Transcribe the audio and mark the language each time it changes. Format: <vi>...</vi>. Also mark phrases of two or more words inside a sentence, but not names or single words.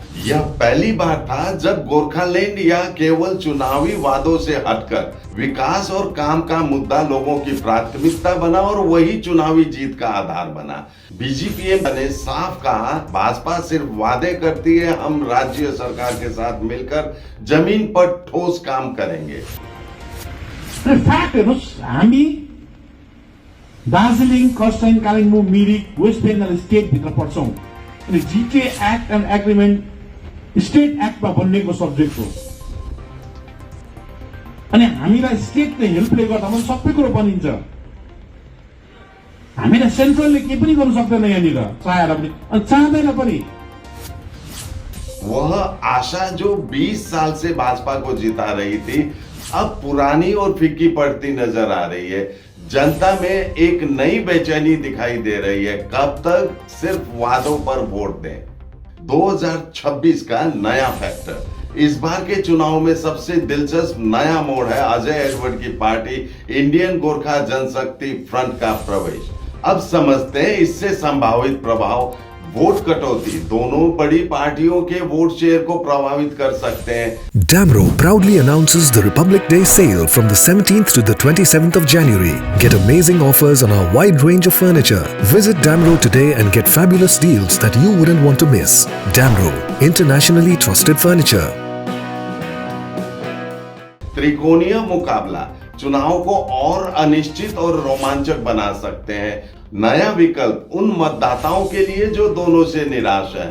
<hi>यह पहली बार था जब गोरखालैंड या केवल चुनावी वादों से हटकर विकास और काम का मुद्दा लोगों की प्राथमिकता बना और वही चुनावी जीत का आधार बना। बीजेपी ने साफ कहा, भाजपा सिर्फ वादे करती है, हम राज्य सरकार के साथ मिलकर जमीन पर ठोस काम करेंगे।</hi> <ne>हामी दार्जिलिङ, खरसाङ, कालिम्पोङ, मिरिक, वेस्ट बेंगल स्टेट भित्र पर्छौं अनि</ne> <en>GK Act and agreement state act</en> <ne>बनिएको सब्जेक्ट हो। अनि हामीलाई स्टेटले हेल्पले गर्दा पनि सबै कुरो बनिन्छ। हामीलाई सेन्ट्रलले के पनि गर्न सक्दैन यहाँनिर, चाहेर पनि अनि चाहदैन पनि।</ne> <hi>वह आशा जो 20 साल से भाजपा को जिता रही थी, अब पुरानी और फीकी पड़ती नजर आ रही है। जनता में एक नई बेचैनी दिखाई दे रही है। कब तक सिर्फ वादों पर वोट दें। 2026 का नया फैक्टर। इस बार के चुनाव में सबसे दिलचस्प नया मोड़ है अजय एडवर्ड की पार्टी इंडियन गोरखा जनशक्ति फ्रंट का प्रवेश। अब समझते हैं इससे संभावित प्रभाव। वोट कटौती दोनों बड़ी पार्टियों के</hi> <en>vote share</en> <hi>को प्रभावित कर सकते हैं।</hi> <en>Damro proudly announces the Republic Day sale from the 17th to the 27th of January. Get amazing offers on our wide range of furniture. Visit Damro today and get fabulous deals that you wouldn't want to miss. Damro, internationally trusted furniture.</en> <hi>त्रिकोणीय मुकाबला चुनाव को और अनिश्चित और रोमांचक बना सकते हैं। नया विकल्प उन मतदाताओं के लिए जो दोनों से निराश है।</hi>